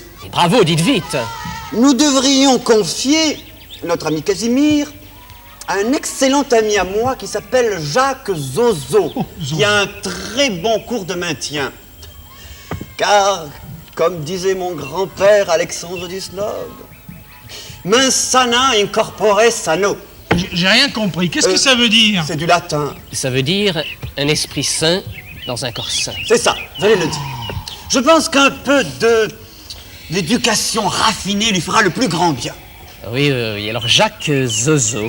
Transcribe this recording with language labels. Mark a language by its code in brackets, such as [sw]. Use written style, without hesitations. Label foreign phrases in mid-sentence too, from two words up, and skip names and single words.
[fr] Et bravo, dites vite. Nous devrions confier notre ami Casimir à un excellent ami à moi qui s'appelle Jacques Zozo, qui a un très bon cours de maintien. Car, comme disait mon grand-père Alexandre Dusnob, [la] mens sana in corpore sano. [fr] J'ai rien compris. Qu'est-ce que ça veut dire? C'est du latin. Ça veut dire un esprit sain dans un corps sain. C'est ça, j'allais le dire. Je pense qu'un peu d'éducation raffinée lui fera le plus grand bien. Oui. Alors, Jacques Zozo.